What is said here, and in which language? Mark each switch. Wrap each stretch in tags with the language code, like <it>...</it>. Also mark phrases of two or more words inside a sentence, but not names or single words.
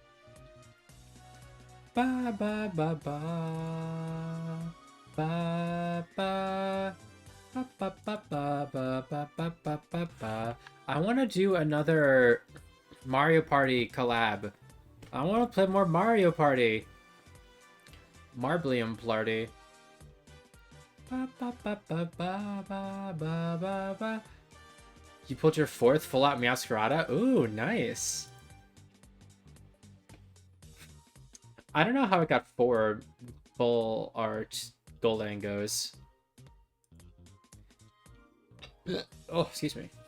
<en>Ba ba ba ba ba ba. Ba, ba, ba, ba, ba, ba, ba, ba, ba, ba. I want to do another Mario Party collab. I want to play more Mario Party. Marblium Party. Ba, ba, ba, ba, ba, ba, ba, ba, ba. You pulled your 4th full-out Meowscarada? Ooh, nice. I don't know how it got 4 full art Goldangos. Oh, excuse me.</en>